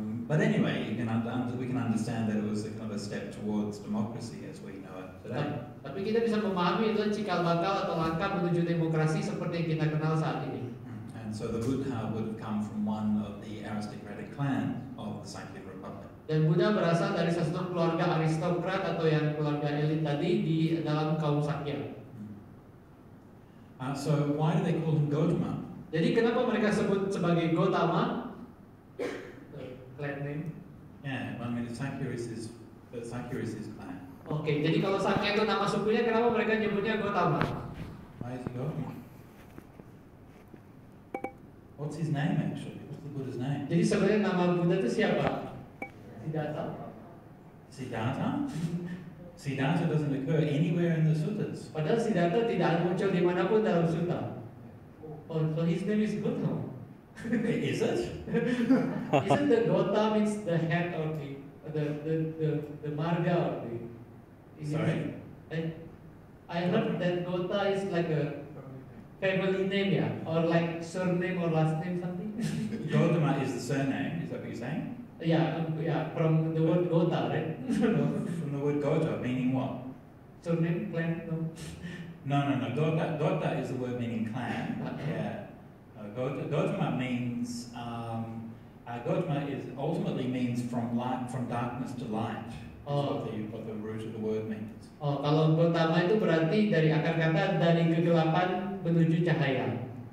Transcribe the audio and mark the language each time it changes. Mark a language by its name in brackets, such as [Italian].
[English] But anyway, we can understand that it was a kind of a step towards democracy as we know it today. [Indonesian] Tapi kita bisa memahami itu cikal bakal atau langkah menuju demokrasi seperti yang kita kenal saat ini. [English] And so the Buddha would have come from one of the aristocratic clans of the Sakya Republic. [Indonesian] Dan Buddha berasal dari satu keluarga aristokrat atau yang keluarga elit tadi di dalam kaum Sakya. [English] So why do they call him Gautama? [Indonesian] Jadi kenapa mereka sebut sebagai Gautama? [English] Clan name. Yeah, I mean the Sakya is his clan. [Indonesian] Oke, jadi kalau Sakya itu nama sukunya, kenapa mereka nyebutnya Gautama? [English] Why is he Gautama? What's his name actually? What's the Buddha's name? [Indonesian] Jadi sebenarnya nama Buddha itu siapa? [English] Siddhartha. Siddhartha? Siddhartha doesn't occur anywhere in the suttas. [Indonesian] Padahal Siddhartha tidak muncul dimanapun dalam sutta. [English] Oh, so his name is Gautama. Is it? Isn't the Gota means the head or the marga or the? Sorry? I heard that Gota is like a family name, yeah, or like surname or last name something. Gautama is the surname. Is that what you're saying? Yeah, from the word Gota, right? From the word Gota, meaning what? Surname, clan, no. No. Gota is the word meaning clan. Yeah. Gautama means Gautama ultimately means from darkness to light. Oh. What the root of the word means. [Indonesian] Oh, kalau Gautama itu berarti dari akar kata dari kegelapan menuju cahaya.